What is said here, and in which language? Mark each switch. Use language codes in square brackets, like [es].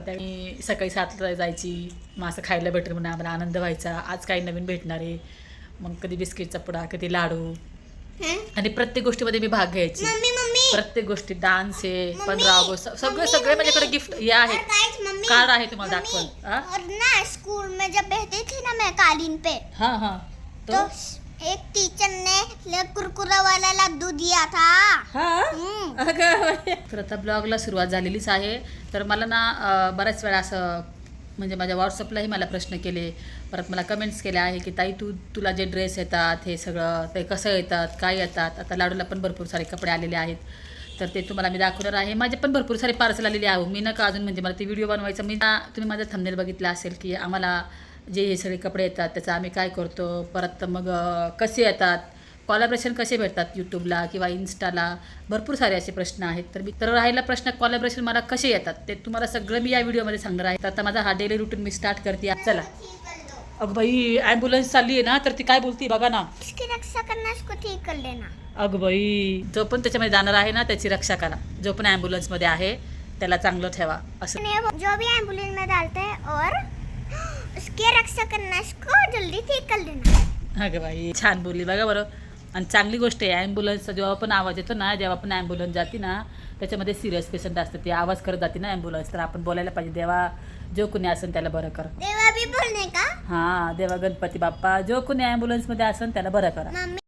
[mr] त्यावेळी सकाळी 7ला जायची, मग असं खायला भेटेल म्हणून आम्हाला आनंद व्हायचा. आज काही नवीन भेटणार आहे. मग कधी बिस्किटचा पुडा, कधी लाडू. आणि प्रत्येक गोष्टीमध्ये मी भाग घ्यायची. मम्मी प्रत्येक गोष्टी, डान्स आहे, 15 ऑगस्ट, सगळे माझ्याकडे गिफ्ट हे आहेत. कार्ड आहे तुम्हाला दाखवून. [hi] और ना स्कूल में जब बैठती थी ना मैं कालीन पे, हां हां. तो एक टीचर ने कुरकुरा वाला लड्डू दिया था। [mr] हां अगं. तर आता ब्लॉगला सुरुवात झालेलीच आहे. तर मला ना बऱ्याच वेळा असं म्हणजे माझ्या व्हॉट्सअपलाही मला प्रश्न केले, परत मला कमेंट्स केल्या आहे की ताई तुला जे ड्रेस येतात हे सगळं ते कसं येतात, काय येतात. आता लाडूला पण भरपूर सारे कपडे आलेले आहेत. तर ते तुम्हाला मी दाखवणार आहे. माझे पण भरपूर सारे पार्सल आलेले आहे. मी नका अजून म्हणजे मला ते व्हिडिओ बनवायचं. तुम्ही माझा थंबनेल बघितला असेल की आम्हाला जे हे सगळे कपडे येतात त्याचं आम्ही काय करतो, परत मग कसे येतात, कॉलॅबरेशन कसे भेटतात यूट्यूबला किंवा इन्स्टाला. भरपूर सारे असे प्रश्न आहेत. तर राहिला प्रश्न कॉलॅबरेशन मला कसे येतात ते तुम्हाला सगळं मी या व्हिडिओमध्ये सांगणार आहे. तर आता माझा हा डेली रुटीन मी स्टार्ट करते. चला. अगं बाई, ॲम्ब्युलन्स चालली आहे ना, तर ती काय बोलती बघा ना. [hi] इसकी रक्षा करना, इसको ठीक कर लेना। [mr] अगं बाई, जो पण त्याच्यामध्ये जाणार आहे ना त्याची रक्षा करा. जो पण ॲम्ब्युलन्समध्ये आहे त्याला चांगलं ठेवा. असं [hi] जो भी एम्बुलेंस में डालते हैं और उसकी रक्षा करना, इसको जल्दी ठीक कर लेना। [mr] अगं बाई, छान बोलली बघा बरं. आणि चांगली गोष्ट आहे. ॲम्ब्युलन्सचा जेव्हा पण आवाज येतो ना, जेव्हा पण ॲम्ब्युलन्स जाते ना त्याच्यामध्ये सिरियस पेशंट असतं, ते आवाज करत जाते ना ॲम्ब्युलन्स. तर आपण बोलायला पाहिजे, देवा जो कोणी असेल त्याला बरं कर. [hi] देवा भी बोलने का? [mr] हां, देवा गणपती बाप्पा जो कोणी ॲम्ब्युलन्समध्ये असेल त्याला बरं करा.